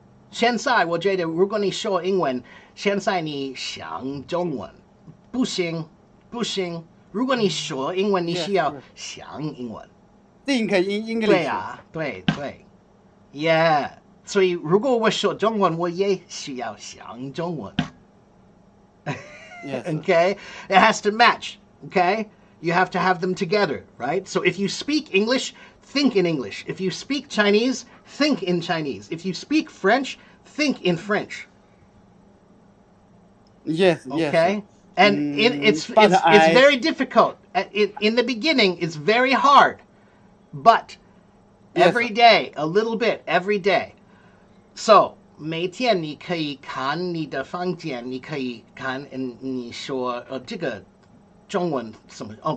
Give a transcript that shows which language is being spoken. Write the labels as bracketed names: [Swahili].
[Chinese] 现在我觉得如果你说英文，现在你想中文，不行。如果你说英文，你需要想英文。 [English] Think in English. [Chinese] 对啊，对，Yeah。所以如果我说中文，我也需要想中文。 [English] Yes. Okay? It has to match. Okay? You have to have them together, right? So if you speak English, think in English. If you speak Chinese, think in Chinese. If you speak French, think in French. Yes. Okay? And it's but very difficult. In the beginning, it's very hard. But Yes. every day, a little bit, every day. [Chinese] So, 每天你可以看你的房间，你可以看，你说这个中文怎么？